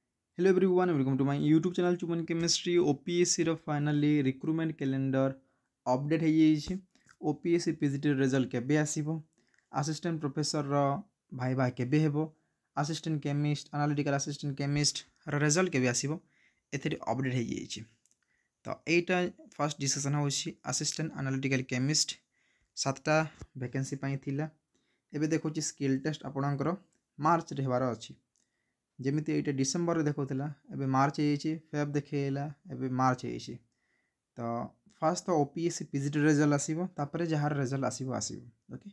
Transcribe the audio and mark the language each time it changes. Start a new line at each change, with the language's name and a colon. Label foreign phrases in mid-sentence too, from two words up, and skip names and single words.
English: Hello everyone, welcome to my YouTube channel Chuman Chemistry. OPSC ର finally recruitment calendar update ହେଇଯାଇଛି।
Odia: OPSC PGT result କେବେ ଆସିବ,
English: assistant professor
Odia: ର ଭାଇବା କେବେ ହେବ,
English: assistant chemist analytical assistant chemist
Odia: ର result କେବେ ଆସିବ, ଏଥିରେ update ହେଇଯାଇଛି। ତ ଏଇଟା
English: first decision
Odia: ହେଉଛି
English: assistant analytical chemist
Odia: 7ଟା ଭ୍ୟାକେନ୍ସି ପାଇଁ ଥିଲା। ଏବେ ଦେଖୁଛି
English: skill test
Odia: ଆପଣଙ୍କର ମାର୍ଚ୍ଚରେ ହେବାର ଅଛି। ଯେମିତି ଏଇଟା ଡିସେମ୍ବରରେ ଦେଖାଉଥିଲା, ଏବେ ମାର୍ଚ୍ଚ ହେଇଯାଇଛି, ଫେବ୍ ଦେଖେଇଲା, ଏବେ ମାର୍ଚ୍ଚ ହେଇଯାଇଛି। ତ ଫାର୍ଷ୍ଟ ତ OPSC PGT ରେଜଲ୍ଟ ଆସିବ, ତାପରେ ଯାହାର ରେଜଲ୍ଟ ଆସିବ ଓକେ।